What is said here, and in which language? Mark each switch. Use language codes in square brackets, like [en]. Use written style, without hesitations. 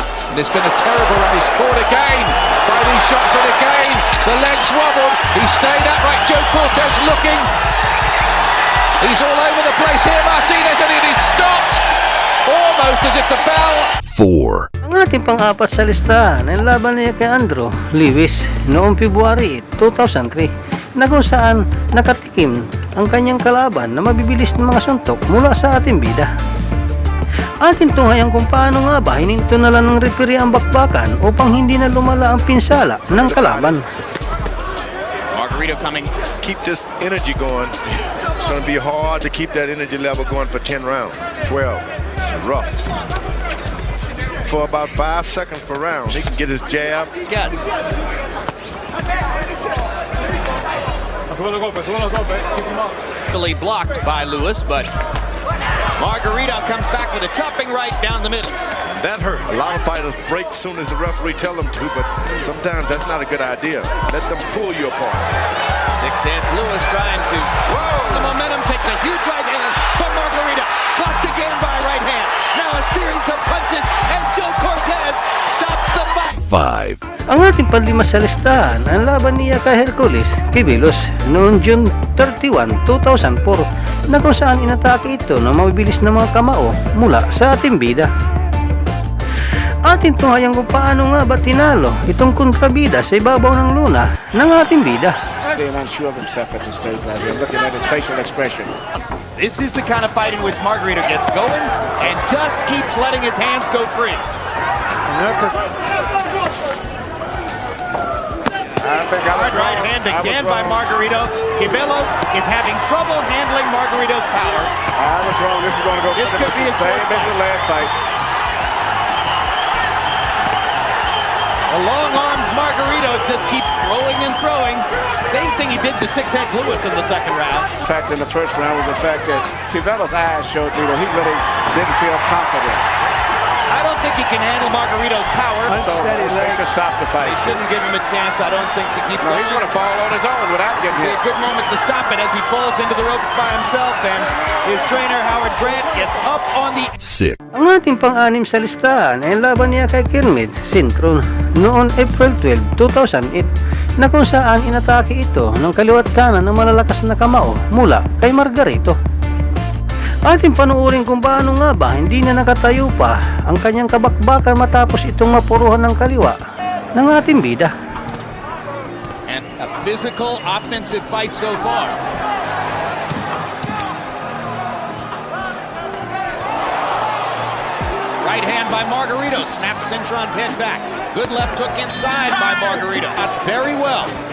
[en] And it's been a terrible run. He's caught again by these shots, and again the legs wobbled. He stayed upright. Joe Cortez looking. He's all over the place here, Martinez, and it is stopped almost as if the bell. 4. [tl] Ang ating pang-apat sa listahan ay laban niya kay Andrew Lewis noong February 2003 na kung saan nakatikim ang kanyang kalaban na mabibilis ng mga suntok mula sa ating bida. Ating tunghayan kung paano nga ba hininto na lang ng referee ang bakbakan upang hindi na lumala ang pinsala ng kalaban. [en] Margarito coming. Keep this energy going. It's going to be hard to keep that energy level going for 10 rounds, 12. It's rough. For about 5 seconds per round, he can get his jab. Yes. Blocked by Lewis, but Margarito comes back with a chopping right down the middle. That hurt. A lot of fighters break as soon as the referee tell them to, but sometimes that's not a good idea. Let them pull you apart. 6 hands Lewis trying to. Whoa! The momentum takes a huge right hand from Margarito. Blocked again by right hand. Now a series of punches, and Joe Cortez stops the fight. 5. [tl] Ang ating panlima sa listahan ang laban niya kay Hercules Kibilos noong June 31, 2004 na kung saan inatake ito ng mabibilis na mga kamao mula sa ating bida. Ating tunghayang kung paano nga ba tinalo itong kontrabida sa ibabaw ng luna ng ating bida. [en] Unsure of himself at this stage, looking at his facial expression. This is the kind of fight in which Margarito gets going and just keeps letting his hands go free. Hard right hand again by Margarito. Kibilos is having trouble handling Margarito's power. I was wrong. This is going to go. This could be a short fight. The last fight. The long-armed Margarito just keeps throwing and throwing. Same thing he did to 6 hands Lewis in the second round. The fact in the first round was the fact that Kibilos' eyes showed me that he really didn't feel confident. I don't think he can handle Margarito's power. Unsteady leg to stop the fight. They shouldn't give him a chance, I don't think, to keep going. He's going to fall on his own without getting It's hit. a good moment to stop it as he falls into the ropes by himself, and his trainer Howard Grant gets up on the 6. [tl] Ang ating pang-anim sa listahan ay laban niya kay Kermit Sintron noong April 12, 2008 na kung saan inatake ito ng kaliwat kanan ng malalakas na kamao mula kay Margarito. Ating panuurin kung paano nga ba hindi na nakatayo pa ang kanyang kabakbakan matapos itong mapuruhan ng kaliwa ng ating bida. [en] and a physical offensive fight so far. Right hand by Margarito. Snaps Cintron's head back. Good left hook inside by Margarito. That's very well.